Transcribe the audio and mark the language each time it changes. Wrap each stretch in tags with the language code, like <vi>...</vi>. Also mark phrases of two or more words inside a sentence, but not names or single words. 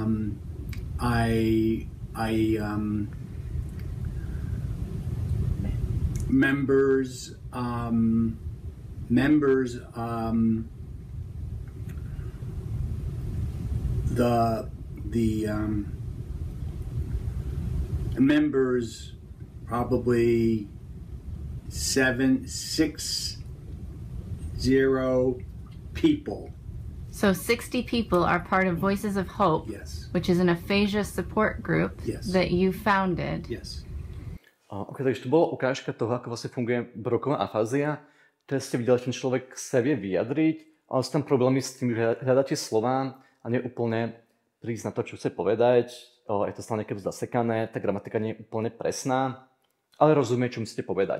<en>I members members probably 60 people. So 60 people are part of Voices of Hope, Yes. which is an aphasia support group Yes. that you founded. Yes.</en> <sk>Ok, takže to bola ukážka toho, ako vlastne funguje broková afázia. Teraz ste videli, že ten človek sa vie vyjadriť, ale sú tam problémy s tým, že hľadáte slová a nie úplne prísť na to, čo chce povedať. Je to stále niekedy zasekané, tá gramatika nie je úplne presná, ale rozumie, čo musíte povedať.</sk>